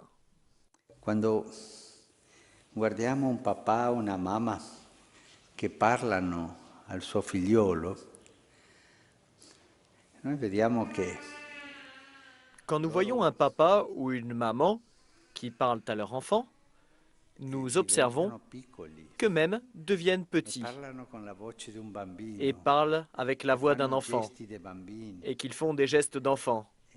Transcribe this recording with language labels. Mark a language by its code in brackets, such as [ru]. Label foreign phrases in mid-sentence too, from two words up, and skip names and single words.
[it] Quando guardiamo un papà o una mamma che parlano al suo figliolo, noi vediamo che [fr] Quand nous voyons un papa ou une maman qui parlent à leur enfant, nous observons qu'eux-mêmes deviennent petits et parlent avec la voix d'un enfant et qu'ils font des gestes d'enfant.